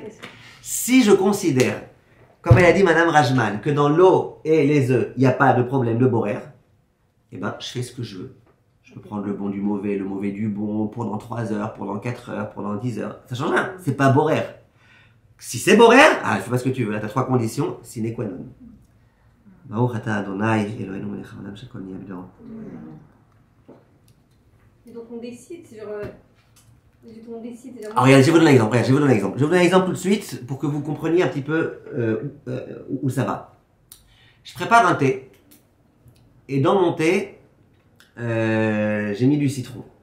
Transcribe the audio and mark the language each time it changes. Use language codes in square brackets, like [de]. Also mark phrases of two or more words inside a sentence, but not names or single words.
[fr] Si je considère, comme elle a dit Madame Rajman, que dans l'eau et les œufs, il n'y a pas de problème de borer, eh ben, je fais ce que je veux. Je peux prendre le bon du mauvais, le mauvais du bon, pendant 3 heures, pendant 4 heures, pendant 10 heures. Ça change rien. C'est pas borer. Si c'est borer, ah, fais pas ce que tu veux. Là, t'as 3 conditions, sine qua non. [he] ברוך אתה אדוני אלוהינו מלך העולם שהכל נהיה בדורו. [fr] Et donc on décide sur... Alors regardez, je vais vous donner un exemple. Je vais vous donner un exemple tout de suite pour que vous compreniez un petit peu où ça va. Je prépare un thé. Et dans mon thé, j'ai mis du citron.